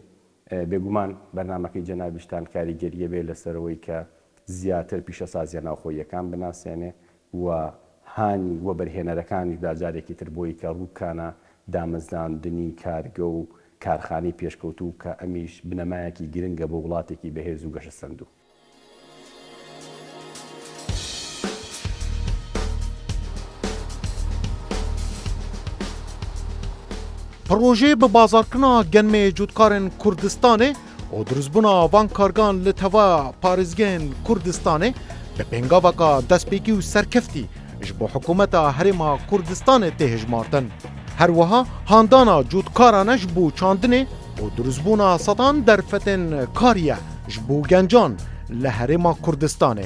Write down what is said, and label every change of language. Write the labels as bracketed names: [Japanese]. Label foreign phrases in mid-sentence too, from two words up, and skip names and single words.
[Central Kurdish] بێگومان بەرنامەکەی جەنابیشتان کاریگەریە بێ لەسەرەوەی کە زیاتر پیشەسازیە ناوخۆیەکان بناسیێنێ و هانی وەبەرهێنەرەکانی داجارێکی تر بۆی کە ڕووکانە دامەزاندنی کارگە و کارخانەی پێشکەوتوو کە ئەمیش بنەمایەکی گرنگە بۆ وڵاتێکی بەهێز و گەشە سەندوو. [Kurdish] پروژه به بازارکردنا گەنمê cûtkarên Kurdistanê û dirûzbûna van kargan li teva parêzgehên Kurdistanê bi pêngaveka destpêkî û serkeftî ji bo hikûmeta Herêma Kurdistanê tê hejmartin. Her wiha handana cûtkaran ji bo çandinê û dirûzbûna sedan derfetên karî ye ji bo gencan li Herêma Kurdistanê.